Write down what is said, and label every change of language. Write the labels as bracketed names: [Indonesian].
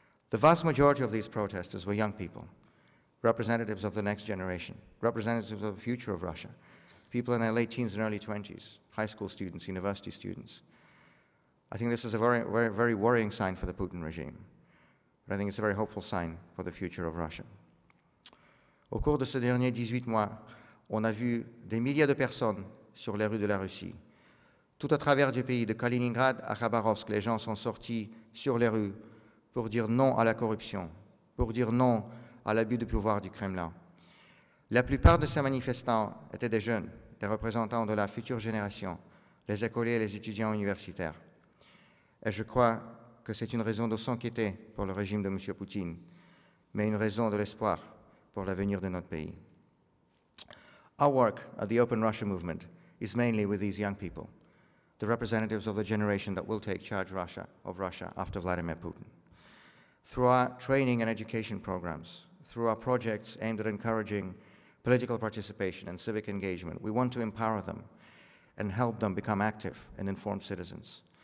[English] The vast majority of these protesters were young people, representatives of the next generation, representatives of the future of Russia, people in their late teens and early 20s, high school students, university students. I think this is a very, very, very worrying sign for the Putin regime, but I think it's a very hopeful sign for the future of Russia. [French] Au cours de ces derniers 18 mois, on a vu des milliers de personnes sur les rues de la Russie. Tout à travers du pays, de Kaliningrad à Khabarovsk, les gens sont sortis sur les rues pour dire non à la corruption, pour dire non à l'abus de pouvoir du Kremlin. La plupart de ces manifestants étaient des jeunes, des représentants de la future génération, les écoliers et les étudiants universitaires. Et je crois que c'est une raison de s'inquiéter pour le régime de M. Poutine, mais une raison de l'espoir pour l'avenir de notre pays. [English] Our work at the Open Russia movement is mainly with these young people, the representatives of the generation that will take charge of Russia after Vladimir Putin. Through our training and education programs, through our projects aimed at encouraging political participation and civic engagement, we want to empower them and help them become active and informed citizens.